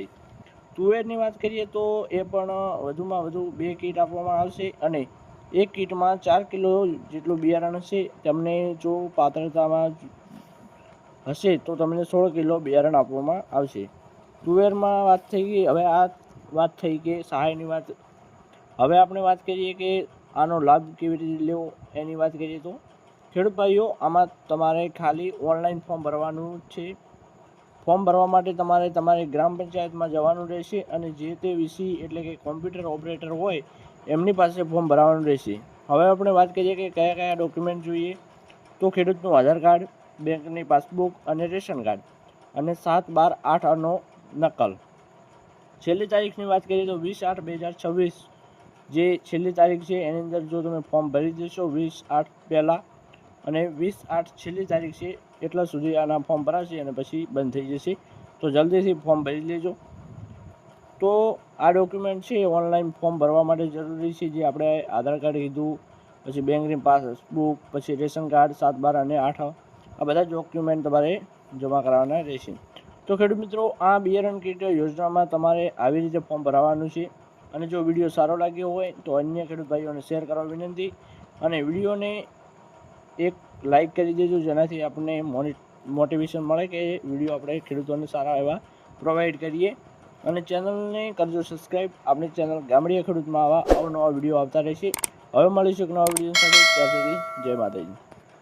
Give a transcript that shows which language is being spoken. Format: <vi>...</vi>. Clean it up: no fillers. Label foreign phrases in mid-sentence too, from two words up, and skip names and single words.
<gu>તુવેરની વાત કરીએ તો એ પણ વધુમાં વધુ 2 કિટ આપવામાં આવશે અને 1 કિટમાં 4 કિલો જેટલું બિયારણ હશે। તમને જો પાત્રતામાં હશે તો તમને 16 કિલો બિયારણ આપવામાં આવશે। તુવેરમાં વાત થઈ ગઈ। હવે આ વાત થઈ કે સહાયની વાત। હવે આપણે વાત કરીએ કે આનો લાભ કેવી રીતે લેવો એની વાત કરીએ તો ખેડૂત ભાઈઓ, આમાં તમારે ખાલી</gu> <en>online form</en> <gu>ભરવાનું છે। ફોર્મ ભરવા માટે તમારે તમારી ગ્રામ પંચાયત મેં જવાનું રહેશે અને જે તે વીસી એટલે કે</gu> <en>computer operator</en> <gu>હોય એમની પાસે ફોર્મ ભરાવાનું રહેશે। હવે આપણે વાત કરીએ કે કયા કયા ડોક્યુમેન્ટ જોઈએ તો ખેડૂતનું આધાર કાર્ડ, બેંકની પાસબુક અને</gu> <en>ration card</en> <gu>અને 7/12/8 નો નકલ। છેલ્લી તારીખની વાત કરીએ તો 20/8/2026 જે છેલ્લી તારીખ છે એની અંદર જો તમે ફોર્મ ભરી દેશો 20/8 પહેલા અને 20/8 છેલ્લી તારીખ છે એટલા સુધી આના ફોર્મ ભરાશે અને પછી બંધ થઈ જશે। તો જલ્દીથી ફોર્મ ભરી લેજો। તો આ ડોક્યુમેન્ટ છે</gu> <en>online form</en> <gu>ભરવા માટે જરૂરી છે, જે આપણે આધાર કાર્ડ કીધું, પછી બેંકની પાસબુક, પછી</gu> <en>ration card</en> <gu>7/12 અને 8 આ બધા ડોક્યુમેન્ટ તમારે જમા કરાવવાના રહેશે। તો ખેડૂત મિત્રો, આ બિયારણ કીટ યોજનામાં તમારે આવી રીતે ફોર્મ ભરાવવાનું છે। અને જો વિડીયો સારો લાગ્યો હોય તો અન્ય ખેડૂત ભાઈઓને શેર કરવા વિનંતી અને વિડીયોને</gu> <hi>एक लाइक कर दीजिए,</hi> <gu>જેનાથી આપને મોટિવેશન મળે કિ વિડિયો આપણે ખેડૂતોને સારા એવા પ્રોવાઇડ કરિએ। અને ચેનલ ને કરજો સબ્સ્ક્રાઇબ। આપણી ચેનલ ગામડિયા ખેડૂત મેં આવા અવનવા વિડિયો આવતા રહેશે। હવે મળીશું એક નવા વિડિયો સાથે, ત્યાં સુધી જય માતાજી।</gu>